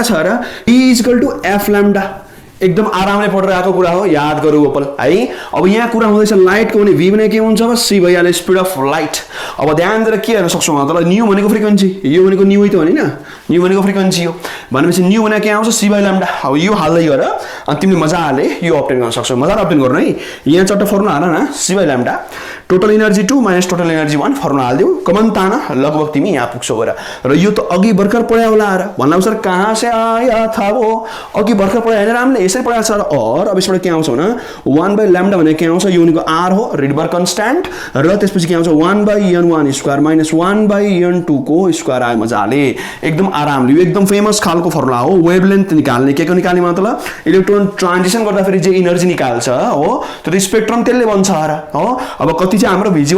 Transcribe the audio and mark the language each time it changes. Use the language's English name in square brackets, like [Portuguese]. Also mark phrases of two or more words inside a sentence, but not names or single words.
[Nepali] छ र E = f λ एकदम आरामले पढेर आएको कुरा हो याद गरौ ओपल है अब यहाँ कुरा हुँदैछ लाइटको भने v भने के हुन्छ अब c भइहाल्यो [English] speed of light [Nepali] अब ध्यान दिएर के हेर्न सक्छौ त ल न्यू भनेको फ्रिक्वेन्सी यो भनेको न्यू है त भने न न्यू भनेको फ्रिक्वेन्सी हो भनेपछि न्यू भने के आउँछ c/λ अब यो हाल्दै गर अनि तिमीले मजाले यो अब्टेन गर्न सक्छौ मजाले अब्टेन गर्नु है यहाँ चट्ट फर्मुला हाल न c/λ [English] total energy 2 minus total energy 1 [Nepali] फर्मुला हाल्दियौ कमन ताना लगभग तिमी यहाँ पुग्छौ गएर र यो त अघि भर्खर पढायो होला र भन्नु [Hindi] सर कहाँ से आया था वो [Nepali] अघि भर्खर पढायो हैन रामले यसरी पढाएको छ र और अब यसबाट के आउँछ भने 1/λ भने के आउँछ यो भनेको r हो [English] Rydberg constant [Nepali] र त्यसपछि के आउँछ [English] 1/n1 square minus 1/n2 [Nepali] को स्क्वायर आयो मजाले एकदम आरामले यो एकदम फेमस खालको फर्मुला हो वेभलेन्थ निकाल्ने के को निकाल्ने मतलब [English] electron transition [Nepali] गर्दाखेरि जे एनर्जी निकाल्छ हो त्यो स्पेक्ट्रम त्यसले बन्छ र हो अब कति चाहिँ हाम्रो भिजुअल